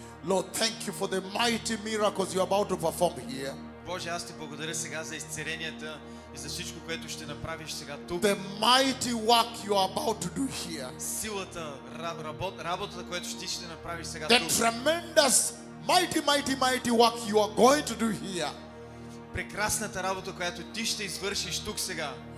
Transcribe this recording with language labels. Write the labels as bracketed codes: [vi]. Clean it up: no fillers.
[en] Lord, thank you for the mighty miracles you're about to perform here. [bg] Боже, аз ти благодаря сега за изцеленията и за всичко, което ще направиш сега тук. [en] The mighty work you are about to do here. [bg] Силата, работата, която ти ще направиш сега [en] The [bg] тук. [en] tremendous, mighty work you are going to do here. [bg] Прекрасната работа, която ти ще извършиш тук сега.